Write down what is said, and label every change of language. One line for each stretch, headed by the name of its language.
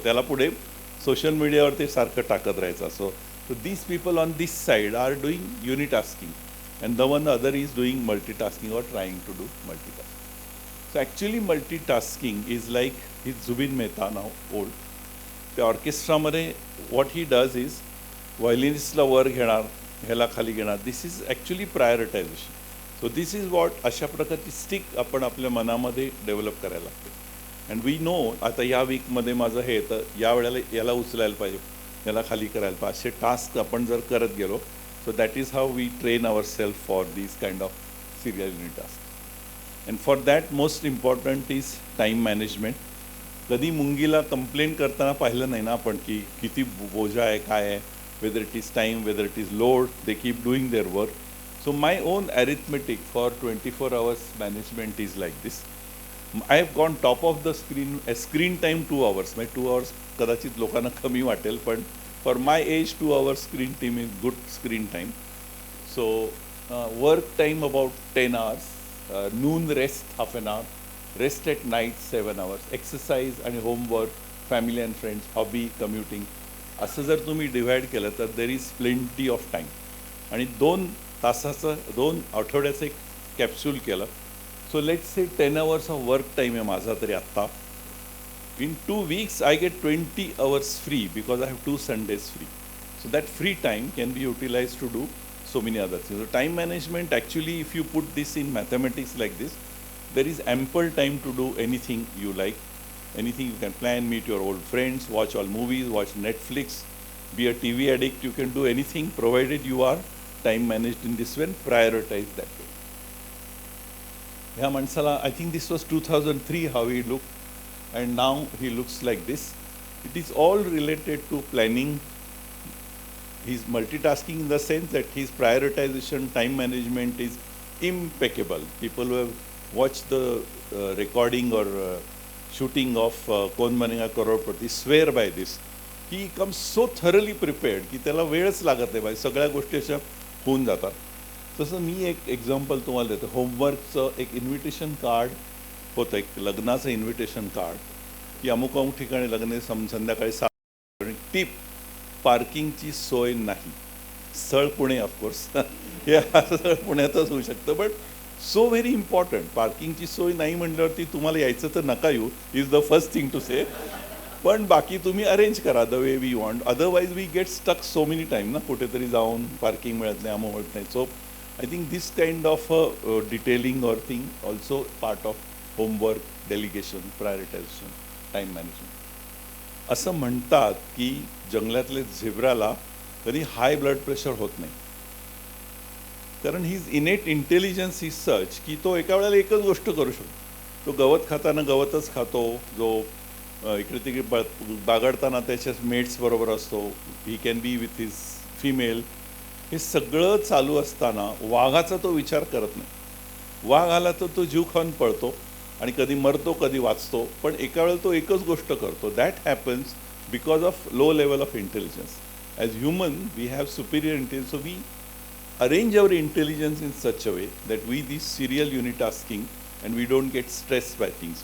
Marathi: त्याला पुढे सोशल मीडियावर ते सारखं टाकत राहायचं.
English: So these people on this side are doing unitasking. And the other is doing multitasking or trying to do multitasking. So actually multitasking is like, he's Zubin Mehta now, old. The orchestra
Marathi: मध्ये
English: what he does is,
Marathi: violinistला वर घेणार, ह्याला खाली घेणार.
English: This is actually prioritization. So this is what
Marathi: अशा प्रकारची stick आपण आपल्या मनामध्ये डेव्हलप करायला लागते.
English: And we know,
Marathi: आता या वीकमध्ये माझं हे तर या वेळेला याला उचलायला पाहिजे, याला खाली करायला पाहिजे. असे टास्क आपण जर करत गेलो,
English: so that is how we train ourselves for these kind of serial unit tasks. And for that, most important is time management.
Marathi: कधी मुंगीला कंप्लेन करताना पाहिलं नाही ना आपण की किती बोजा आहे, काय आहे,
English: whether it is time, whether it is load, they keep doing their work. So my own arithmetic for 24 hours management is like this. I have gone top of the screen time 2 hours. My 2 hours
Marathi: कदाचित लोकांना कमी वाटेल, पण
English: for my age 2 hours screen time is good screen time. So work time about 10 hours, noon rest half an hour, rest at night 7 hours, exercise and homework, family and friends, hobby, commuting.
Marathi: असं जर तुम्ही divide केलं तर
English: there is plenty of time.
Marathi: आणि 2 तासाचं 2 आठवड्याचं एक capsule केलं.
English: So let's say 10 hours of work time
Marathi: आहे माझा तरी आत्ता.
English: In 2 weeks, I get 20 hours free because I have 2 Sundays free. So that free time can be utilized to do so many other things. So time management, actually, if you put this in mathematics like this, there is ample time to do anything you like. Anything you can plan, meet your old friends, watch all movies, watch Netflix, be a TV addict, you can do anything provided you are time managed in this way and prioritize that way. Yeah, Mansala, I think this was 2003 how he looked. And now he looks like this. It is all related to planning. He's multitasking in the sense that his prioritization, time management is impeccable. People who have watched the recording or shooting of Kaun Banega Crorepati swear by this. He comes so thoroughly prepared
Marathi: की त्याला वेळच लागत नाही, सगळ्या गोष्टी अशा होऊन जातात. तसं मी एक एक्झाम्पल तुम्हाला देतो. होमवर्कचं एक इन्व्हिटेशन कार्ड होतं, एक लग्नाचं इन्व्हिटेशन कार्ड की अमुक अमुक ठिकाणी लग्न संध्याकाळी 7 टिप, पार्किंगची सोय नाही. स्थळ पुणे ऑफकोर्स, हे स्थळ पुण्यातच होऊ शकतं,
English: But so very important.
Marathi: पार्किंगची सोय नाही म्हटल्यावरती तुम्हाला यायचं तर नका येऊ,
English: Is the first thing to say.
Marathi: पण बाकी तुम्ही अरेंज करा
English: The way we want. Otherwise we get stuck so many time
Marathi: ना, कुठेतरी जाऊन पार्किंग मिळत नाही, अमुक मिळत नाही.
English: So I think this kind of detailing or thing also part of homework, delegation, prioritisation, time management.
Marathi: असं म्हणतात की जंगलातल्या झेब्राला कधी हाय ब्लड प्रेशर होत नाही, कारण
English: ही innate intelligence is such
Marathi: की तो एका वेळेला एकच गोष्ट करू शकतो. तो गवत खाताना गवतच खातो, जो इकडे तिकडे बागडताना त्याच्या मेट्स बरोबर असतो.
English: he can be with his female,
Marathi: हे सगळं चालू असताना वाघाचा तो विचार करत नाही. वाघ आला तर तो जीव खाऊन पळतो आणि कधी मरतो कधी वाचतो, पण एका वेळेला तो एकच गोष्ट करतो.
English: That happens because of low level of intelligence. As human we have superior intelligence, so we arrange our intelligence in such a way that we this serial unitasking and we don't get stressed by things.